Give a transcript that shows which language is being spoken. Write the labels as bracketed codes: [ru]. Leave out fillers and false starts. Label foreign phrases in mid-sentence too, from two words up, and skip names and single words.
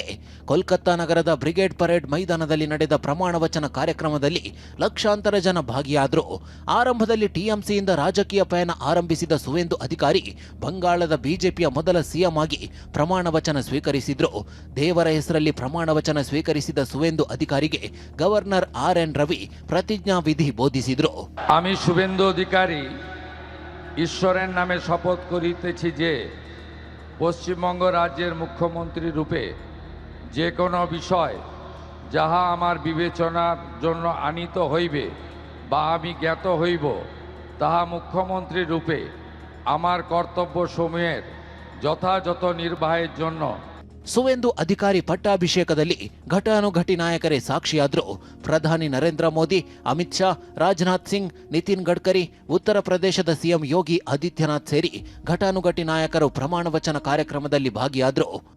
[kn] ಕೋಲ್ಕತ್ತಾ ನಗರದ ಬ್ರಿಗೇಡ್ ಪರೇಡ್ ಮೈದಾನದಲ್ಲಿ ನಡೆದ ಪ್ರಮಾಣ ವಚನ ಕಾರ್ಯಕ್ರಮದಲ್ಲಿ ಲಕ್ಷಾಂತರ ಜನ ಭಾಗಿಯಾದರು. ಆರಂಭದಲ್ಲಿ ಟಿಎಂಸಿಯಿಂದ ರಾಜಕೀಯ ಪಯಣ ಆರಂಭಿಸಿದ ಸುವೇಂದು ಅಧಿಕಾರಿ ಬಂಗಾಳದ ಬಿಜೆಪಿಯ ಮೊದಲ ಸಿಎಂ ಆಗಿ ಪ್ರಮಾಣ ವಚನ ಸ್ವೀಕರಿಸಿದ್ರು. ದೇವರ ಹೆಸರಲ್ಲಿ ಪ್ರಮಾಣ ವಚನ ಸ್ವೀಕರಿಸಿದ ಸುವೇಂದು ಅಧಿಕಾರಿಗೆ ಗವರ್ನರ್ RN ರವಿ ಪ್ರತಿಜ್ಞಾ ವಿಧಿ ಬೋಧಿಸಿದ್ರು. [bn] আমি শুভেন্দু অধিকারী ঈশ্বরের নামে শপথ করিতেছি যে পশ্চিমবঙ্গ রাজ্যের মুখ্যমন্ত্রী রূপে যে কোনো বিষয় যাহা আমার বিবেচনার জন্য আনিত হইবে বা আমি জ্ঞাত হইব তাহা মুখ্যমন্ত্রী রূপে আমার কর্তব্যসমূহের যথাযথ নির্বাহের জন্য [kn] ಸುವೇಂದು ಅಧಿಕಾರಿ ಪಟ್ಟಾಭಿಷೇಕದಲ್ಲಿ ಘಟಾನುಘಟಿ ನಾಯಕರೇ ಸಾಕ್ಷಿಯಾದ್ರು. ಪ್ರಧಾನಿ ನರೇಂದ್ರ ಮೋದಿ, ಅಮಿತ್ ಶಾ, ರಾಜನಾಥ್ ಸಿಂಗ್, ನಿತಿನ್ ಗಡ್ಕರಿ, ಉತ್ತರ ಪ್ರದೇಶದ ಸಿಎಂ ಯೋಗಿ ಆದಿತ್ಯನಾಥ್ ಸೇರಿ ಘಟಾನುಘಟಿ ನಾಯಕರು ಪ್ರಮಾಣ ವಚನ ಕಾರ್ಯಕ್ರಮದಲ್ಲಿ ಭಾಗಿಯಾದ್ರು.